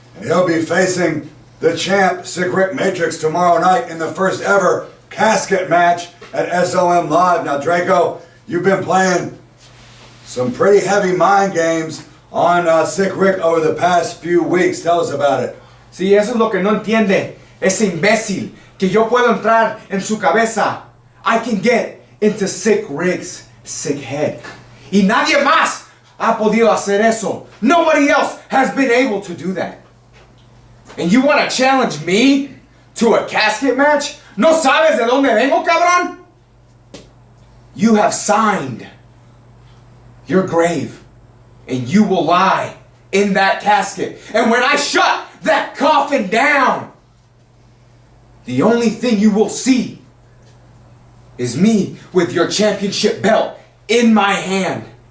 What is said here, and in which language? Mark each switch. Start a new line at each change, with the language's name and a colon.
English: And he'll be facing the champ, Sick Rick Matrix, tomorrow night in the first ever casket match at SOM Live. Now, Draco, you've been playing some pretty heavy mind games on Sick Rick over the past few weeks. Tell us about it.
Spanish: Sí, eso es lo que no entiende ese imbécil, que yo puedo entrar en su cabeza.
English: I can get into Sick Rick's sick head.
Spanish: Y nadie más ha podido hacer eso.
English: Nobody else has been able to do that. And you want to challenge me to a casket match?
Spanish: ¿No sabes de dónde vengo, cabrón?
English: You have signed your grave, and you will lie in that casket. And when I shut that coffin down, the only thing you will see is me with your championship belt in my hand.